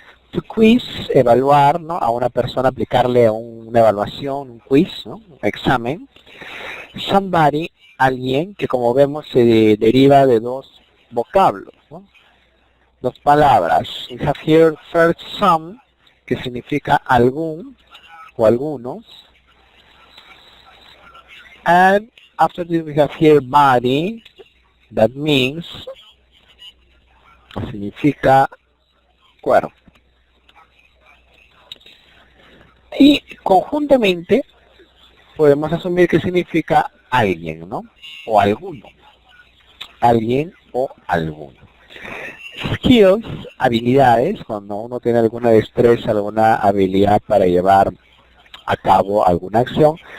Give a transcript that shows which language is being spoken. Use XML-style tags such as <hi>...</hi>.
<es>To quiz, evaluar, ¿no? A una persona, aplicarle una evaluación, un quiz, ¿no? Un examen. Somebody, alguien, que como vemos se deriva de dos vocablos, ¿no? Dos palabras.</es> <en>We have here first some,</en> <es>que significa algún o algunos.</es> <en>And after this we have here body, that means,</en> <es>significa cuerpo. Y conjuntamente podemos asumir que significa alguien, ¿no? O alguno. Alguien o alguno. Skills, habilidades, cuando uno tiene alguna destreza, alguna habilidad para llevar a cabo alguna acción.</es>